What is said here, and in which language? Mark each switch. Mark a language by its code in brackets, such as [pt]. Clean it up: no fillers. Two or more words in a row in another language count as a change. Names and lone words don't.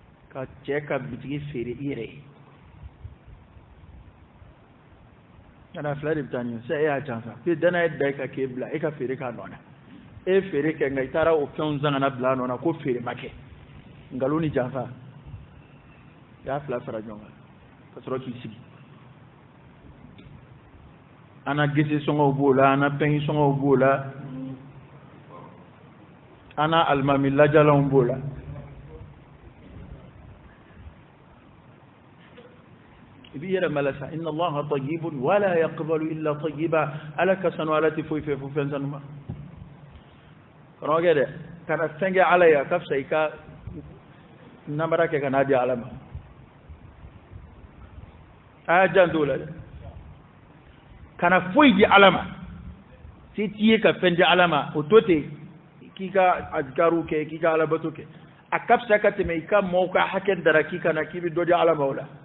[bm] ka cɛ ka bitigi feere i yɛrɛ ye kana fila de bɛ taa ɲɛ e y'a can sa k'i dana ye da i ka k'e bila e ka feere k'a nɔ na e ye feere kɛ nka i taara o fɛnw san kana bila a nɔ na ko feere ma kɛ nkalon ni janfa i y'a fila fara ɲɔgɔn kan ka sɔrɔ k'i sigi an na gese sɔngɔw b'o la an na pɛngi sɔngɔw b'o la an na alimami lajalanw b'o la i b'i yɛrɛ mɛlɛ sa [ar] إن الله طيب ولا يقبل إلا طيبا [bm] ala ka sanu ala tɛ foyi fɛ fo fɛn sanu ma karamɔgɔkɛ dɛ kana fɛn kɛ ala ye a ka fisa i ka namara kɛ ka n'a di ala ma a y'a janto o la dɛ kana foyi di ala ma se t'i ye ka fɛn di ala ma o to ten k'i ka azikaru kɛ k'i ka alabato kɛ a ka fisa ka tɛmɛ i ka mɔɔw ka hakɛ dara k'i kana k'i bɛ dɔ di ala ma o la